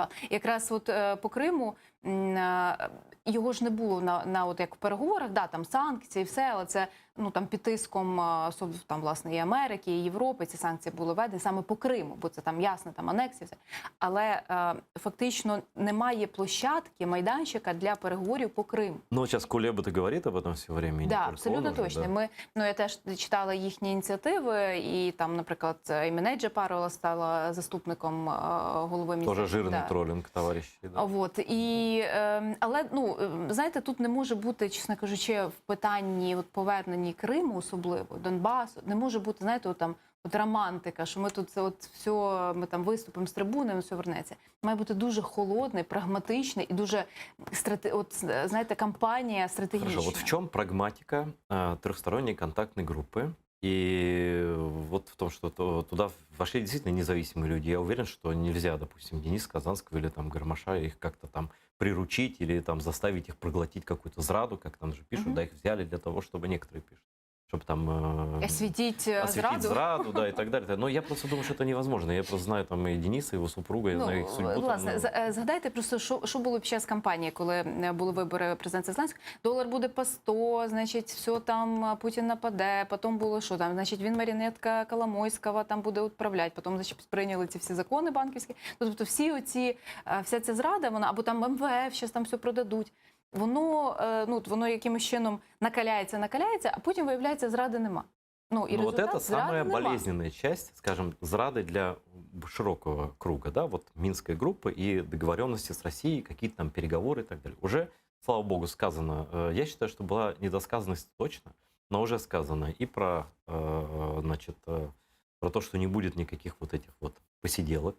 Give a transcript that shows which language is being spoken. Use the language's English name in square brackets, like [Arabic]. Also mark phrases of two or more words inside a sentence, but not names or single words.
[Ukrainian] Якраз от по Криму його ж не було от як в переговорах, да, там санкції, все, але це, ну, там під тиском там, власне, і Америки, і Європи ці санкції були введені саме по Криму, бо це там ясно, там анексія, все. Але фактично немає площадки, майданчика для переговорів по Криму. Ну, зараз Кулеба говорить [Russian] об этом все время. Да, абсолютно точно. Да. [Ukrainian] Я теж читала їхні ініціативи, і там, наприклад, Іміне Джапарова стала заступником голови міністерства. Тоже жирний тролінг, товариші. [Russian] Да. Вот. [Ukrainian] Але, ну, знаєте, тут не може бути, чесно кажучи, в питанні повернення Криму, особливо, Донбасу, не може бути, знаєте, там, романтика, що ми тут все, ми там виступимо з трибуни, все вернеться. Має бути дуже холодний, прагматичний і дуже, знаєте, кампанія стратегічна. [Russian] Хорошо, вот [Ukrainian] в чому прагматика [Russian] трехсторонней контактной группы? И вот в том, что туда вошли действительно независимые люди. Я уверен, что нельзя, допустим, Дениса Казанского или там Гармаша их как-то там приручить или там заставить их проглотить какую-то зраду, как там же пишут, да, их взяли для того, чтобы некоторые пишут. чтобы там осветить зраду, да, и так далее. Но я просто думаю, что это невозможно. Я просто знаю там и Дениса, его супруга, [Ukrainian] я знаю їх судьбу. Власне, згадайте просто, що було під час кампанії, коли були вибори президента Зеленського. Долар буде по 100, значить, все там, Путін нападе, потім було що там, значить, він маріонетка Коломойського там буде відправляти, потім, значить, прийняли ці всі закони банківські. Тобто вся ця зрада, вона, або там МВФ, зараз там все продадуть. Воно якимось чином накаляється, а потім, виявляється, зради нема. [Russian] И вот это самая болезненная часть, скажем, зрады для широкого круга, да, вот Минской группы и договоренности с Россией, какие-то там переговоры и так далее. Уже, слава богу, сказано, я считаю, что была недосказанность точно, но уже сказано и про, значит, про то, что не будет никаких вот этих вот посиделок.